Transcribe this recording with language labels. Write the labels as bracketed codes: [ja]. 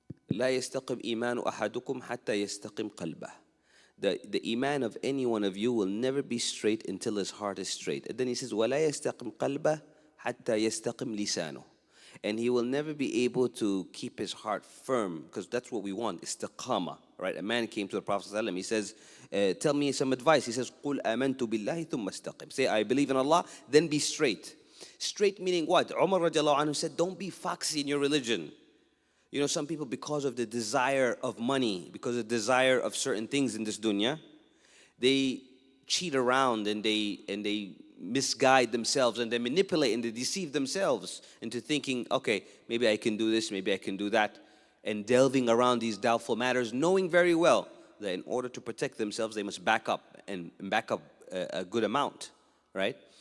[ar] لا يستقيم إيمان أحدكم حتى يستقيم قلبه. [en] The iman of any one of you will never be straight until his heart is straight. And then he says [ar] ولا يستقيم قلبه حتى يستقيم لسانه. [en] And he will never be able to keep his heart firm, because that's what we want, istiqama, right? A man came to the Prophet ﷺ, he says, tell me some advice. He says, [ar] قُلْ آمَنْتُ بِاللَّهِ ثُمَّ اسْتَقِمْ. [en] Say, I believe in Allah, then be straight. Straight meaning what? Umar radiallahu anhu said, don't be foxy in your religion. You know, some people, because of the desire of money, because of the desire of certain things in this dunya, they cheat around and they misguide themselves and they manipulate and they deceive themselves into thinking, okay, maybe I can do this, maybe I can do that, and delving around these doubtful matters, knowing very well that in order to protect themselves, they must back up and back up a good amount, right?